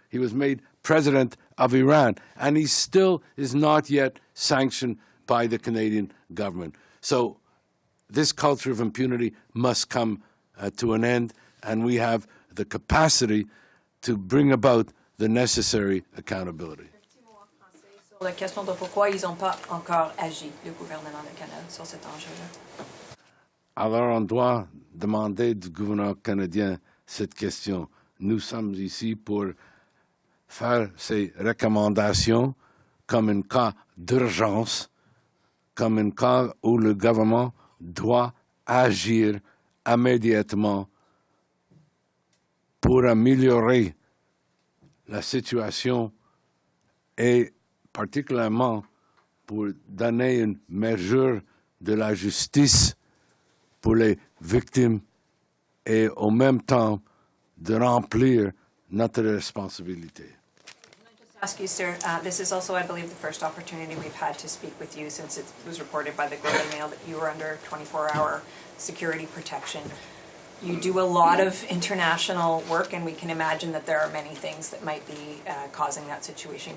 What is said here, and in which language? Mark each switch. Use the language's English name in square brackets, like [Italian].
[English] He was made president of Iran, and he still is not yet sanctioned by the Canadian government. So this culture of impunity must come to an end, and we have the capacity to bring about the necessary accountability. [French] Sur la question de pourquoi ils n'ont pas encore agi, le gouvernement du Canada, sur cet enjeu-là. Alors, on doit demander du gouvernement canadien cette question. Nous sommes ici pour faire ces recommandations comme un cas d'urgence, comme un cas où le gouvernement doit agir immédiatement pour améliorer la situation et particulièrement pour donner une mesure de la justice pour les victimes et en même temps de remplir notre responsabilité. [English] Ask you, sir, this is also, I believe, the first opportunity we've had to speak with you since it was reported by the Globe and Mail that you were under 24-hour security protection. You do a lot of international work, and we can imagine that there are many things that might be causing that situation.